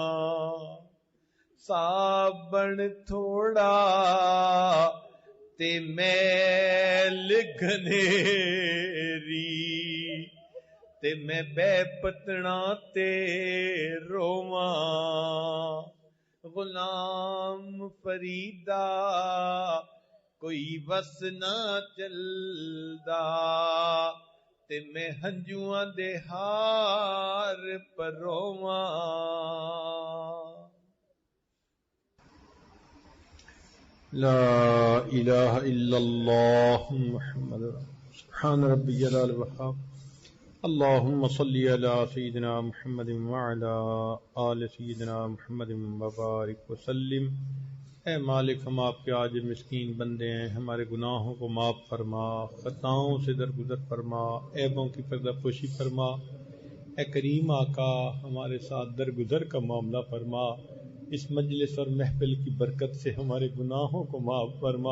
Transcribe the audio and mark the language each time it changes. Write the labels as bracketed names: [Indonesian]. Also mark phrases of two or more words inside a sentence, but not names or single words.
[Saraiki] صابن تھوڑا تے میل گھنیری تے میں بے پتنا تے رواں غلام فریدا کوئی وس نہ چلدا تے میں ہنجواں دے ہار پرواں [Arabic] لا الہ الا اللہ محمد سبحان ربی جلال وحاب اللہم صلی علی سیدنا محمد وعلی آل سیدنا محمد وبارک وسلم۔ [Urdu] اے مالک، ہم آپ کے عاجز مسکین بندے ہیں، ہمارے گناہوں کو معاف فرما، خطاؤں سے درگزر فرما، عیبوں کی پردہ پوشی فرما۔ اے کریم آقا، ہمارے ساتھ درگزر کا معاملہ فرما، اس مجلس اور محفل کی برکت سے ہمارے گناہوں کو معاف فرما۔